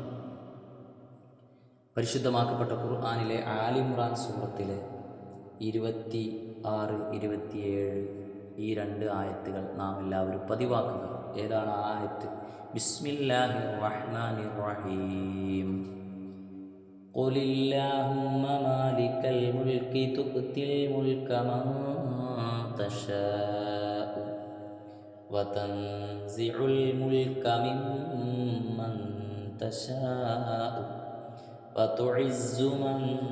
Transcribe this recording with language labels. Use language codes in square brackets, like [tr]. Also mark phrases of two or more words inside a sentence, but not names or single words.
[ml] പരിശുദ്ധമാക്കപ്പെട്ട ഖുർആനിലെ ആലി ഇമ്രാൻ സൂറത്തിലെ 26, 27 ഈ 2 ആയത്തുകൾ നാം എല്ലാവരും പതിവാക്കുക. ഏതാണ് ആ ആയത്ത്? [ar] بسم الله الرحمن الرحيم. قل اللهم مالك الملك تؤتي الملك من تشاء وتنزع الملك ممن تشاء وتعز من